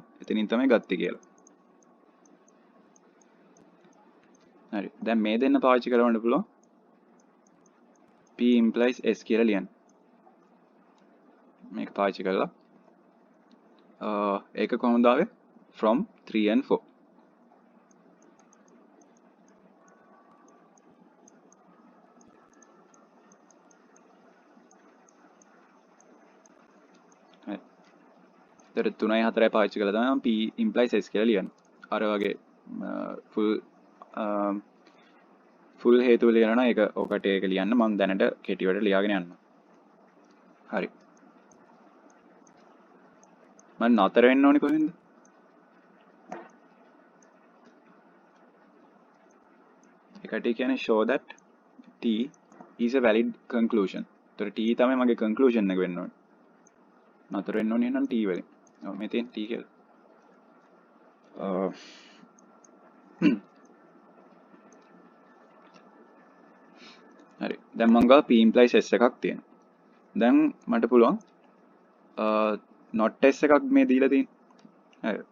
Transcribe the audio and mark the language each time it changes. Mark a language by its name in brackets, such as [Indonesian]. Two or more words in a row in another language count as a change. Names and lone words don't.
[Sinhala] එතනින් තමයි ගත්තේ කියලා. හරි. දැන් මේ දෙන්න පාවිච්චි කරවන්න පුළුවන්. [English] p implies s [Sinhala] කියලා ලියන්න. මේක පාවිච්චි කරලා ඒක කොහොමද ආවේ? [English] from 3 and 4. [Sinhala] හරි. ඒතර 3යි 4යි පාවිච්චි කරලා තමයි මම [English] p implies s [Sinhala] කියලා ලියන්නේ. අර වගේ full හේතු ලියනවා ඒක ඔකට ඒක ලියන්න මම දැනට කෙටිවට ලියාගෙන යනවා. හරි. මම නතර වෙන්න ඕනේ කොහෙන්ද? ඒකට කියන්නේ [English] show that t is a valid conclusion. [Sinhala] ඒතර t තමයි මගේ conclusion එක වෙන්න ඕනේ. නතර වෙන්න ඕනේ නම් t වලින්. ඔව් මේ තියෙන t කියලා. හරි. දැන් මම ගාව [English] p implies s [Sinhala] එකක් තියෙනවා. දැන් මට පුළුවන් [English] not s [Sinhala] එකක් මේ දීලා තියෙනවා. හරි.